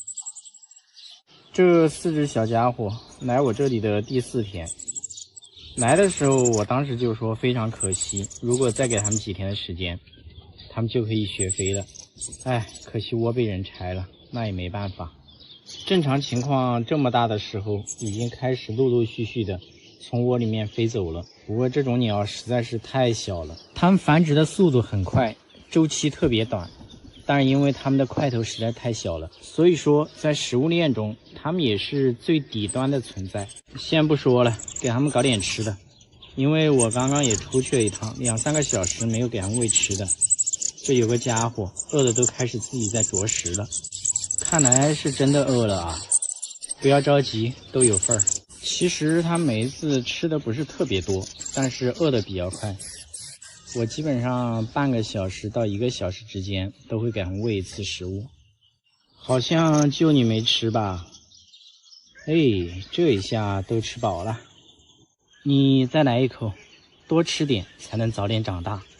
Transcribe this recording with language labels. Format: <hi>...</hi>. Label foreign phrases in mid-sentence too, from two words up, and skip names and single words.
<zh>這4隻小家伙來我這裡的第4天，來的時候我當時就說非常可惜，如果再給他們幾天的時間，他們就可以學飛了。哎，可惜窩被人拆了，那也沒辦法。正常情況這麼大的時候，已經開始陸陸續續的從窩裡面飛走了。不過這種鳥實在是太小了，它們繁殖的速度很快，週期特別短。但是因為它們的塊頭實在太小了，所以說在食物鏈中，它們也是最底端的存在。先不說了，給它們搞點吃的。因為我剛剛也出去了一趟，2、3個小時沒有給它們餵吃的。這有個家伙餓的都開始自己在啄食了，看來是真的餓了啊！不要着急，都有份兒。其實它每一次吃的不是特別多，但是餓的比較快。我基本上半個小時到1個小時之間都會給他們餵一次食物。好像就你沒吃吧？哎，這一下都吃飽了。你再來一口，多吃點才能早點長大。</zh>